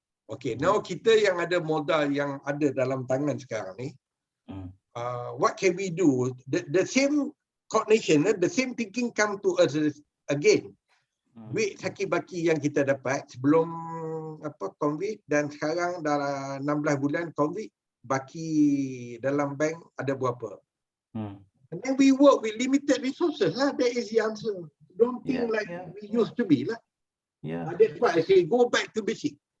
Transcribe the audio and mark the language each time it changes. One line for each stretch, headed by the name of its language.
English: Okay, now
Malay: kita yang ada modal yang ada dalam tangan sekarang ni,
English: what can we do? The same coordination, the same thinking come to us again.
Malay: Duit saki-baki yang kita dapat sebelum COVID dan sekarang dah 16 bulan COVID, baki dalam bank ada berapa?
English: And then we work with limited resources lah. That is the answer. Don't think we used to be lah. That's why I say go back to basic.